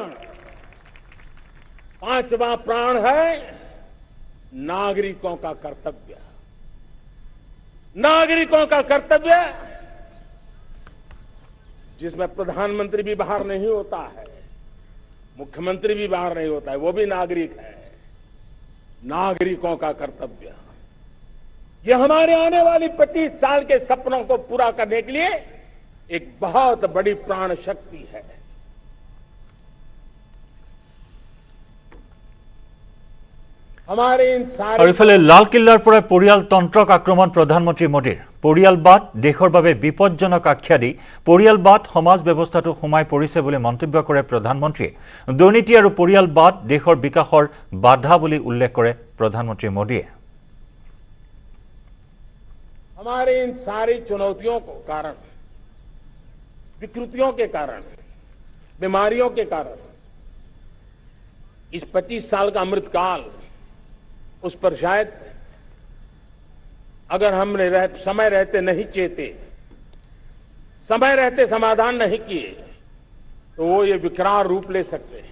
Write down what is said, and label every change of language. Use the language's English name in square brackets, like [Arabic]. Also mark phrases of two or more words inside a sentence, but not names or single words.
[Hindi] प्राण है नागरिकों का कर्तव्य जिसमें प्रधानमंत्री भी बाहर नहीं होता है मुख्यमंत्री भी बाहर नहीं होता है वो भी नागरिक है नागरिकों का कर्तव्य ये हमारे आने वाली 25 साल के सपनों को पूरा करने के लिए एक बहुत बड़ी प्राण शक्ति है। हमारे इन सारे [Assamese] আৰু ইফালে লালকিল্লাৰ পৰা পৰিয়ালতন্ত্ৰক আক্ৰমণ প্ৰধানমন্ত্ৰী মোদীৰ পৰিয়ালবাদ দেশৰ বাবে বিপজ্জনক আখ্যা দি পৰিয়ালবাদ সমাজ ব্যৱস্থাটো সোমাই পৰিছে বুলি মন্তব্য কৰে প্ৰধানমন্ত্ৰীয়ে দুৰ্নীতি আৰু পৰিয়ালবাদ দেশৰ বিকাশৰ বাধা বুলি উল্লেখ কৰে প্ৰধানমন্ত্ৰী মোদীয়ে [Hindi] हमारे इन सारी चुनौतियों के कारण, विकृतियों के कारण, बीमारियों के कारण इस 25 साल का अमृतकाल उस पर शायद अगर हमने समय रहते नहीं चेते, समय रहते समाधान नहीं किए तो वो ये विकराल रूप ले सकते हैं।